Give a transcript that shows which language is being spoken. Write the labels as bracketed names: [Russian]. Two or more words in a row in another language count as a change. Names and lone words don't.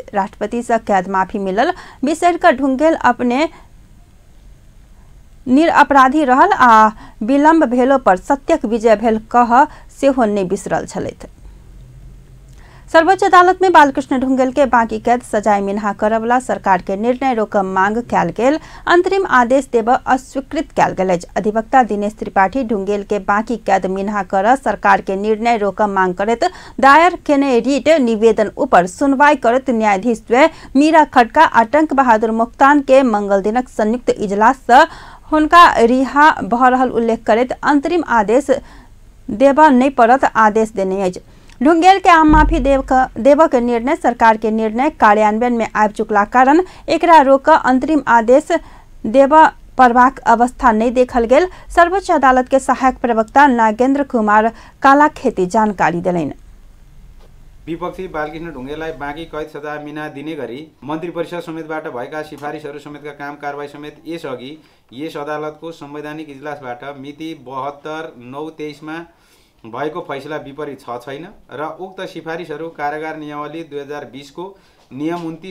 [Maithili] राष्ट्रपति से कैद माफी मिलल बिसरि क ढुंगेल अपने निरअपराधी रहल आ विलम्ब भेलो पर सत्यक विजय भेल कह सेहो नहीं बिसरल छलथि। सर्वोच्च अदालत में बालकृष्ण ढुंगेल के बाकी कैद सजाय मिन्हा करवला सरकार के निर्णय रोक मांग कयल गेल अंतरिम आदेश देब अस्वीकृत कयल गेल अछि। अधिवक्ता दिनेश त्रिपाठी ढुंगेल के बाकी कैद मिन्हा कर सरकार के निर्णय रोक मांग करैत दायर केने रिट निवेदन ऊपर सुनवाई करैत न्यायाधीश द्वय मीरा खड़का आ टंक बहादुर मोक्तान के मंगल दिनक संयुक्त इजलास से हुनका रिहा भऽ रहल उल्लेख करैत अंतरिम आदेश देब नहीं पड़त आदेश देने अछि। ढुंगेल के आम माफी देवक निर्णय सरकार के निर्णय कार्यान्वयन में आबि चुकला कारण एकरा रोक अंतरिम आदेश देव पड़बाक अवस्था नहीं देखल गेल। सर्वोच्च अदालत के सहायक प्रवक्ता नागेंद्र कुमार कालाखेती जानकारी देलनि। [Nepali] विपक्षी बालकृष्ण ढुंगेललाई बाँकी कैद सजाय मिना दिने गरी मन्त्री परिषद समेतबाट भएका सिफारिसहरू समेतका काम कारबाही समेत यसअघि यस अदालतको संवैधानिक इजलासबाट मिति 72/9/23 मा भएको फैसला विपरीत छैन र उक्त सिफारिसहरू कारागार नियमावली 2020 को नियम 29